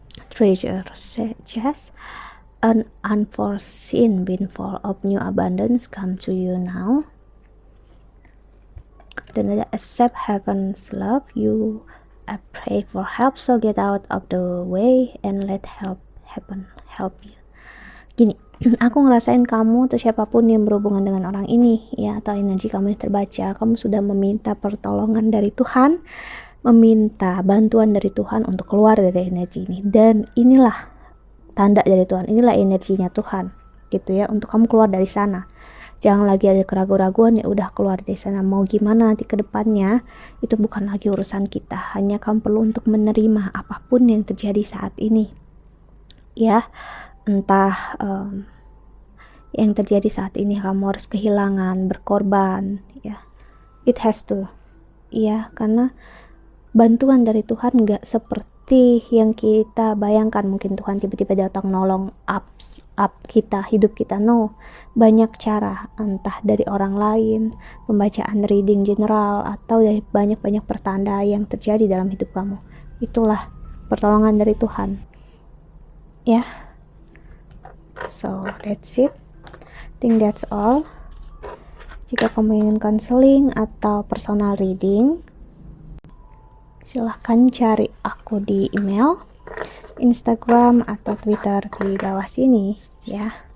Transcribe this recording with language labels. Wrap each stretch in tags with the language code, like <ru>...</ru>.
<en>Treasure suggest an unforeseen windfall of new abundance come to you now. Then accept heaven's love. You pray for help, so get out of the way and let heaven help you.</en> <id>Gini, aku ngerasain kamu atau siapapun yang berhubungan dengan orang ini ya, atau energi kamu yang terbaca, kamu sudah meminta pertolongan dari Tuhan, meminta bantuan dari Tuhan untuk keluar dari energi ini. Dan inilah tanda dari Tuhan, inilah energinya Tuhan gitu ya, untuk kamu keluar dari sana. Jangan lagi ada keraguan-raguan, ya udah keluar dari sana. Mau gimana nanti ke depannya itu bukan lagi urusan kita, hanya kamu perlu untuk menerima apapun yang terjadi saat ini ya. Entah yang terjadi saat ini, kamu harus kehilangan, berkorban ya,</id> <en>it has to</en> <id>ya, karena bantuan dari Tuhan nggak seperti yang kita bayangkan. Mungkin Tuhan tiba-tiba datang nolong up kita, hidup kita. No, banyak cara, entah dari orang lain, pembacaan reading general, atau dari banyak-banyak pertanda yang terjadi dalam hidup kamu. Itulah pertolongan dari Tuhan ya.</id> <en>So that's it, I think that's all.</en> <id>Jika kamu ingin counseling atau personal reading, silahkan cari aku di email, Instagram, atau Twitter di bawah sini ya.</id>